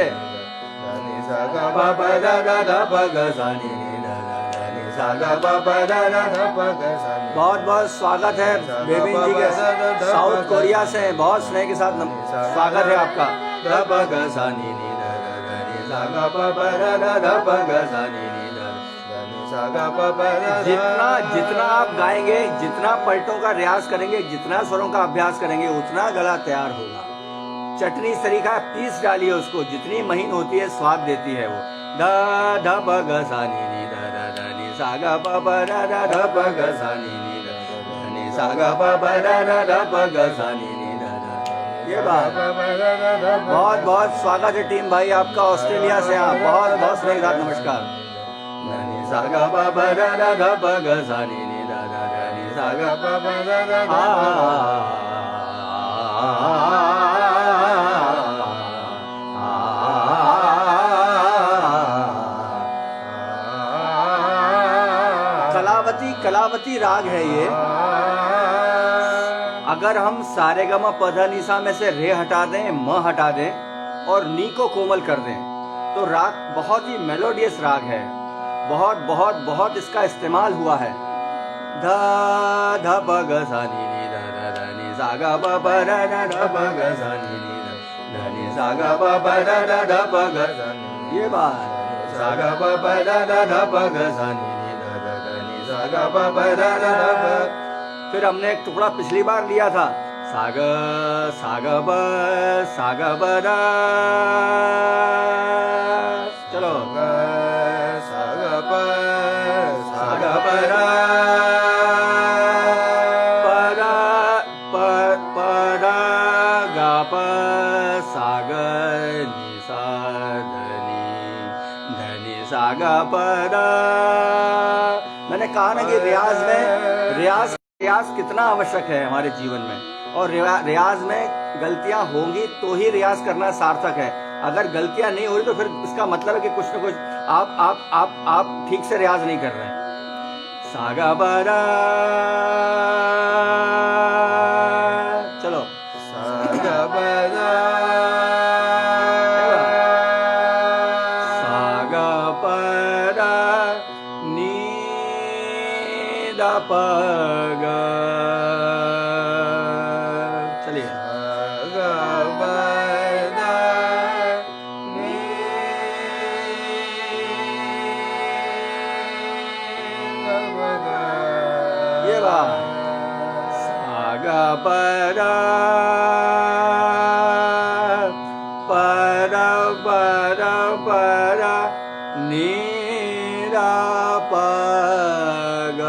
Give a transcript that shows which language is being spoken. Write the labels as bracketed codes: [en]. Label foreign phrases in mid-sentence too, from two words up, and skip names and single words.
[hi] ध नि सा ग प प ध ध ध प ग सा नि नि ध ध ध नि सा ग प प ध ध ध प ग सा। बहुत बहुत स्वागत है बेबिन जी के, साउथ कोरिया से, बहुत स्नेह के साथ स्वागत है आपका। ध प ग सा नि नि ध ध ध नि सा ग प प ध ध ध प ग सा नि नि ध ध नि सा ग प प ध। जितना आप गाएंगे, जितना पलटों का रियाज करेंगे, जितना स्वरों का अभ्यास करेंगे, उतना गला तैयार होगा। चटनी इस तरीका है, पीस डालिए उसको, जितनी महीन होती है स्वाद देती है वो। ध ध प ग सा नि नि ध ध ध नि सा ग प प ध ध ध प ग सा नि नि ध ध नि सा ग प प ध ध ध प ग सा नि नि ध ध। ये बात। बहुत बहुत स्वागत है टीम भाई आपका, ऑस्ट्रेलिया से आप, बहुत बहुत स्नेह के साथ नमस्कार। ध नि सा ग प प ध ध ध प ग सा नि नि ध ध ध नि सा ग प प ध ध ध प कलावती राग है ये। अगर हम सारे ग म प ध नि सा में से रे हटा दें, म हटा दें और नी को कोमल कर दें तो राग बहुत ही मेलोडियस राग है। बहुत बहुत बहुत इसका इस्तेमाल हुआ है। ध ध प ग सा नि नि ध ध ध नि सा ग प प ध ध ध प ग सा नि नि ध नि सा ग प प ध ध ध प ग सा नि। ये बात सा ग प प ध ध ध प ग सा नि नि ध ध ध नि सा ग प प ध ध ध प। फिर हमने एक टुकड़ा पिछली बार लिया था, सा ग प ध। चलो सा ग प ध प ध ग प सा ग नि सा ध नि सा ग प ध। मैंने कहा ना कि रियाज कितना आवश्यक है हमारे जीवन में, और रियाज में गलतियां होंगी तो ही रियाज करना सार्थक है। अगर गलतियां नहीं हो रही तो फिर इसका मतलब है कि कुछ ना कुछ आप ठीक से रियाज नहीं कर रहे हैं। सागा बरा, चलो सागा बरा, सागा परा नी दा पगा। चलिए ये बात सागा परा परा परा परा नीरा पगा।